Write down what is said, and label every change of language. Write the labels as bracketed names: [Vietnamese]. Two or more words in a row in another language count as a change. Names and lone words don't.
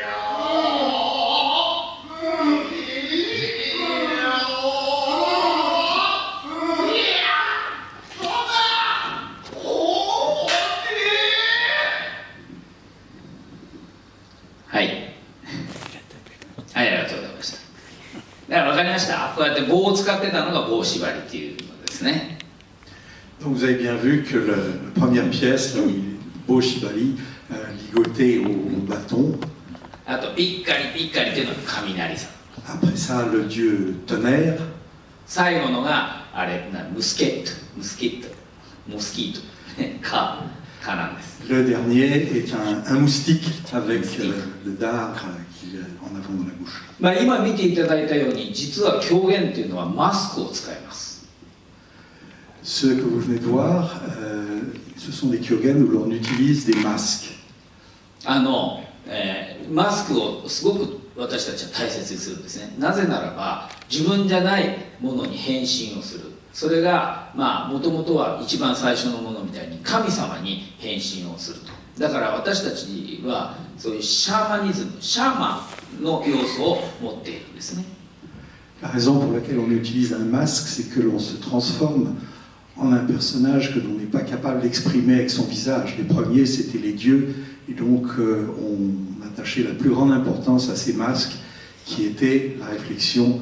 [Japanese] はい、ありがとうございました。だから分かりました。こうやって棒を使ってたのが棒縛りっていうのですね。 [French] Donc vous avez bien vu que la première pièce, là, [Japanese] 棒縛り, [French] ligoté au bâton. [Japanese] あとピッカリピッカリっていうのが雷さん。 [French] Après ça, le dieu tonnerre. [Japanese] 最後のがあれムスキート蚊なんです。 [French] Le dernier est un moustique avec le dard qu'il a en avant dans la bouche. [Japanese] まあ今見ていただいたように実は狂言っていうのはマスクを使います。 [French] Ce que vous venez de voir, ce sont des kyogen où l'on utilise des masques. [Japanese] マスクをすごく私たちは大切にするんですね。なぜならば自分じゃないものに変身をする。それがまあもともとは一番最初のものみたいに神様に変身をすると。だから私たちはそういうシャーマニズム、シャーマンの要素を持っているんですね。 [French] La raison pour laquelle on utilise un masque, c'est que l'on se transforme en un personnage que l'on n'est pas capable d'exprimer avec son visage. Les premiers, c'était les dieux, et donc on attachait la plus grande importance à ces masques, qui étaient la réflexion